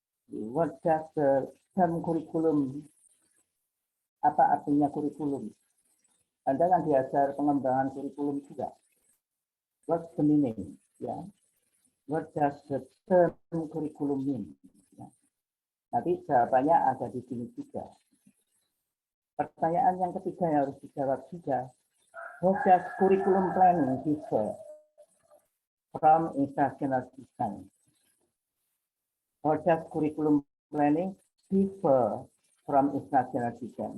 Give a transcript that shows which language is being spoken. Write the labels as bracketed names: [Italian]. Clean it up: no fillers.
[English] What does the term curriculum? [Indonesian] Apa artinya kurikulum? Anda kan diajar pengembangan kurikulum juga. [English] What's the meaning? [Indonesian] Ya. [English] What does the term curriculum mean? [Indonesian] Ya. Nanti jawabannya ada di sini juga. Pertanyaan yang ketiga yang harus dijawab juga. [English] What does curriculum planning differ from instructional design? What does curriculum planning differ from instructional design?